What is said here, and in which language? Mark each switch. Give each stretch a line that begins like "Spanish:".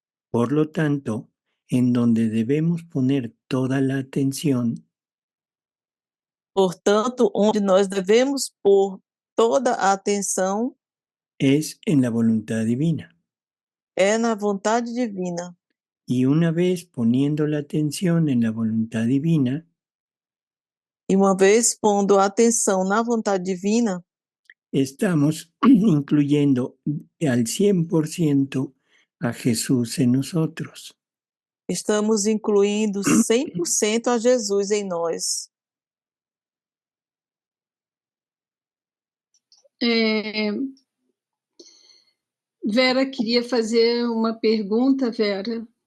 Spanish: Por lo tanto, en donde debemos poner toda la atención
Portuguese: Portanto, onde nós devemos pôr toda a atenção
Spanish: es en la voluntad divina.
Portuguese: é na vontade divina.
Spanish: Y una vez poniendo la atención en la voluntad divina,
Portuguese: E uma vez pondo a atenção na vontade divina,
Spanish: estamos incluyendo al 100% a Jesús en nosotros.
Portuguese: estamos incluindo 100% a Jesus em nós. Vera queria fazer uma pergunta, Vera.